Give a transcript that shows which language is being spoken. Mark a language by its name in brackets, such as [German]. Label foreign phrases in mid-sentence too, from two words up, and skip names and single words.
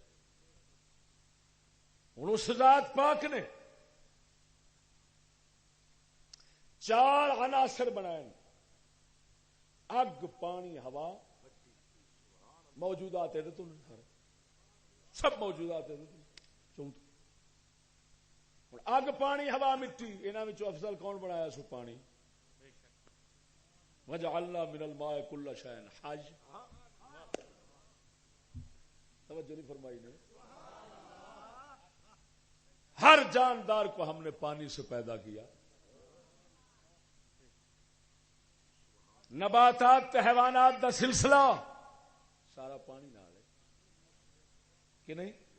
[Punjabi] ہن اس ذات پاک نے 4 عناصر بنائے: اگ، پانی، ہوا، موجودات ہے تو سب موجودات ہے. اگ، پانی، ہوا، مٹی، انہاں وچوں افضل کون بنایا؟ سو پانی. [Arabic] وجعلنا من الماء كل شيء حي. [Punjabi] توجہ نہیں فرمائی نے. [Urdu] ہر جاندار کو ہم نے پانی سے پیدا کیا. [Punjabi] نباتات حیوانات دا سلسلہ سارا پانی نال ہے کہ نہیں.